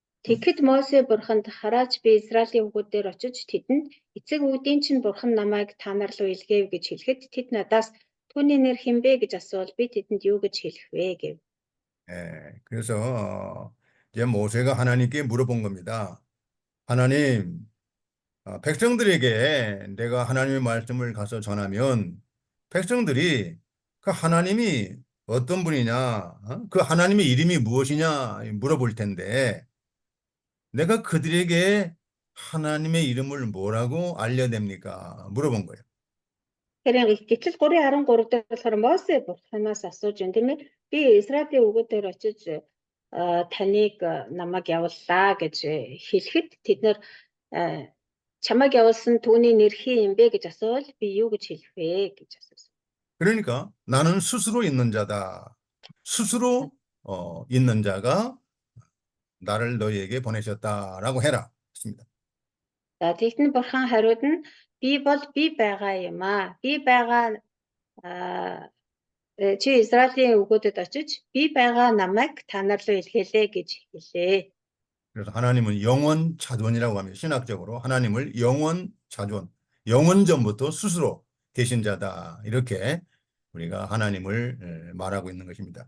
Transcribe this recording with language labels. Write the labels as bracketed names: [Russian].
[Mongolian] Тэгэхэд Мосе бурханд хараач би Израилийн хүүхдээр очиж тэдэнд эцэг үүдийн чинь бурхан намайг та нар руу илгээв гэж хэлэхэд тэд надаас түүний нэр хинбэ гэж асуувал би тэдэнд юу гэж хэлэх вэ гэв. [Korean] 그래서 이제 모세가 하나님께 물어본 겁니다. 하나님, 백성들에게 내가 하나님의 말씀을 가서 전하면 백성들이 그 하나님이 어떤 분이냐, 그 하나님의 이름이 무엇이냐 물어볼 텐데 내가 그들에게 하나님의 이름을 뭐라고 알려냅니까? 물어본 거예요. [Mongolian] Тэгэхээр гэтэл 3:13 дээр болохоор Мосе бурханаас асууж байна тийм ээ. Би Израилийн хүүхдээр очиж таныг намайг явууллаа гэж хэлэхэд тэд нэр чамайг явуулсан түүний нэр хин юм бэ гэж асуувал би юу гэж хэлэх вэ гэж асуусан. [Korean] 그러니까 나는 스스로 있는 자다. 스스로 있는 자가 나를 너희에게 보내셨다라고 해라. 했습니다. [Mongolian] За тэгтэн бурхан хариуд нь би бол би байгаа юм аа. Би байгаа чи Израилийн хүүгүүдэд очиж би байгаа намайг та нар руу илгээлээ гэж хэлээ. [Korean] 그래서 하나님은 영원 자존이라고 합니다. 신학적으로 하나님을 영원 자존, 영원 전부터 스스로 계신 자다. 이렇게 우리가 하나님을 말하고 있는 것입니다.